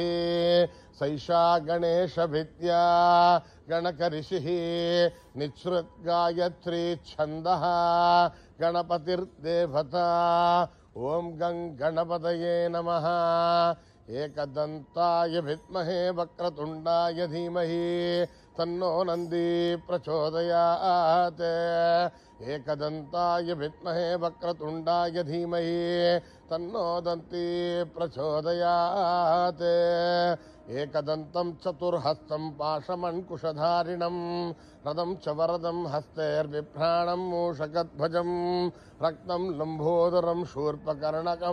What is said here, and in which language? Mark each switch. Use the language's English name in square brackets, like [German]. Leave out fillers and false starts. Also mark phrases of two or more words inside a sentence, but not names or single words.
[Sanskrit] సైషా గణేశ విద్యా గణకరిషిః. నిశ్రుత్ గాయత్రీ ఛందః గణపతిర్దేవతా. ఓం గం గణపతయే నమః. ఏకదంతాయ విద్మహే వక్రతుండాయ ధీమహి तन्नो नन्दी प्रचोदयात् एकदन्ताय विद्महे वक्रतुण्डाय धीमहि तन्नो दन्ती प्रचोदयात् एकदन्तं चतुर्हस्तं पाशमङ्कुशधारिणं रदं च वरदं हस्तैर्बिभ्राणं मूषकध्वजं रक्तं लम्बोदरं शूर्पकर्णकं